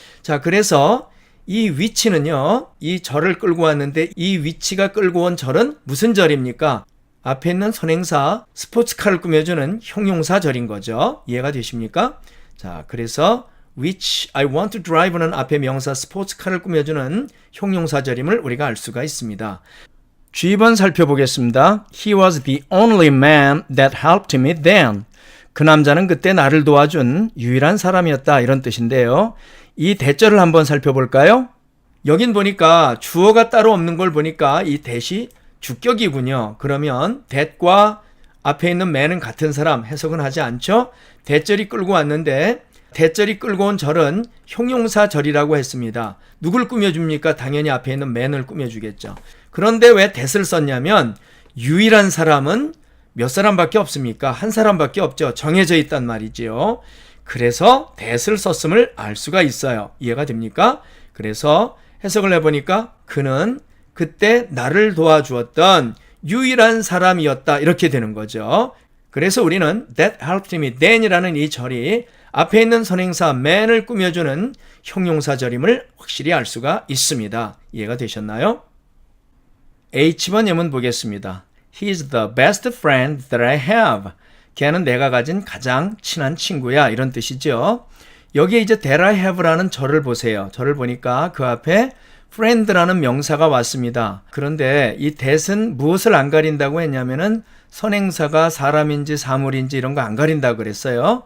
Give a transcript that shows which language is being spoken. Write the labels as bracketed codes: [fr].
[ko] 자, 그래서 이 which는요, 이 절을 끌고 왔는데 이 which가 끌고 온 절은 무슨 절입니까? 앞에 있는 선행사 스포츠카를 꾸며주는 형용사 절인 거죠. 이해가 되십니까? 자, 그래서 [en] which I want to drive [ko] 는 앞에 명사 스포츠카를 꾸며주는 형용사절임을 우리가 알 수가 있습니다. G번 살펴보겠습니다. [en] He was the only man that helped me then. [ko] 그 남자는 그때 나를 도와준 유일한 사람이었다. 이런 뜻인데요. 이 대절을 한번 살펴볼까요? 여긴 보니까 주어가 따로 없는 걸 보니까 이 that이 주격이군요. 그러면 that과 앞에 있는 man은 같은 사람 해석은 하지 않죠? 대절이 끌고 왔는데 대절이 끌고 온 절은 형용사 절이라고 했습니다. 누굴 꾸며줍니까? 당연히 앞에 있는 man을 꾸며주겠죠. 그런데 왜 that을 썼냐면 유일한 사람은 몇 사람밖에 없습니까? 한 사람밖에 없죠. 정해져 있단 말이지요. 그래서 that을 썼음을 알 수가 있어요. 이해가 됩니까? 그래서 해석을 해보니까 그는 그때 나를 도와주었던 유일한 사람이었다. 이렇게 되는 거죠. 그래서 우리는 [en] that helped me then [ko] 이라는 이 절이 앞에 있는 선행사 man을 꾸며주는 형용사절임을 확실히 알 수가 있습니다. 이해가 되셨나요? H번 예문 보겠습니다. [en] He is the best friend that I have. [ko] 걔는 내가 가진 가장 친한 친구야. 이런 뜻이죠. 여기에 이제 [en] that I have [ko] 라는 절을 보세요. 절을 보니까 그 앞에 friend라는 명사가 왔습니다. 그런데 이 that은 무엇을 안 가린다고 했냐면은 선행사가 사람인지 사물인지 이런 거 안 가린다고 그랬어요.